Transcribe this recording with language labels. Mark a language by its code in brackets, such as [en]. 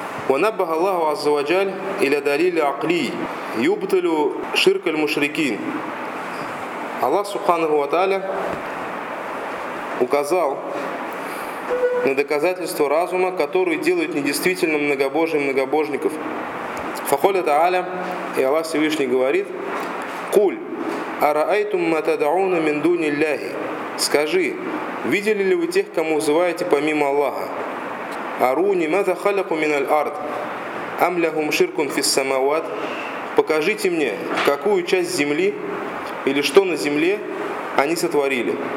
[ar] وَنَبَّهَ اللَّهُ عَزَّ وَجَلَّ إِلَى دَلِيلِ عَقْلِي يُبْطِلُ شِرْكَ الْمُشْرِكِينَ. [ru] Аллах Субханаху ва Тааля указал на доказательство разума, которое делает недействительно многобожие многобожников. [ar] فَقَالَ تَعَالَى, [ru] и Аллах Всевышний говорит: [ar] قُلْ أَرَأَيْتُمْ مَا تَدْعُونَ مِنْ دُونِ اللَّهِ. [ru] Скажи, видели ли вы тех, кому взываете помимо Аллаха? [ar] Аруни, маза халяку миналь ард, амляхум ширкун фиссамават. [ru] Покажите мне, какую часть земли или что на земле они сотворили.